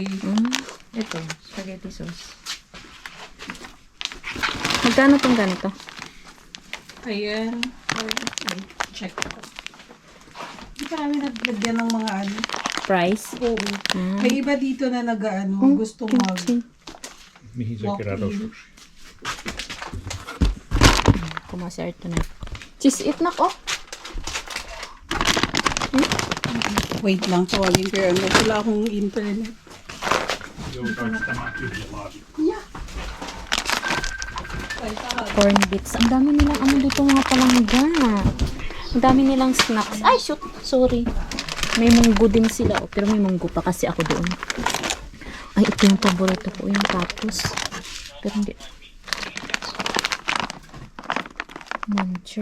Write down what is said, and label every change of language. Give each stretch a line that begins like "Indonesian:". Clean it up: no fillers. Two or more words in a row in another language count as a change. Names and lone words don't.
Filipino: Ito,
English: spaghetti sauce.
Filipino: Magkano tong ganito? Ayan. Ay, check ko. Hindi pa namin naglagyan ng mga ano. Price? Oo. May iba dito na nag-ano, gustong mag...
Finnish: Mihin se kerätä walk-in. sushi?
Filipino: Kumasert na. Cheese it na ko. Wait lang, tawagin ko yun. Wala akong internet.
Finnish: Joudutaan tämä tyhjä laatikko.
English: Corn bits.
Filipino: Ang dami nilang ano dito mga palangga. Ang dami nilang snacks. Ay,
English: shoot. Sorry.
Filipino: May munggo din sila. Oh, pero may munggo pa kasi ako doon. Ay, ito yung paborito ko. Yung tapos. Pero hindi. Muncher.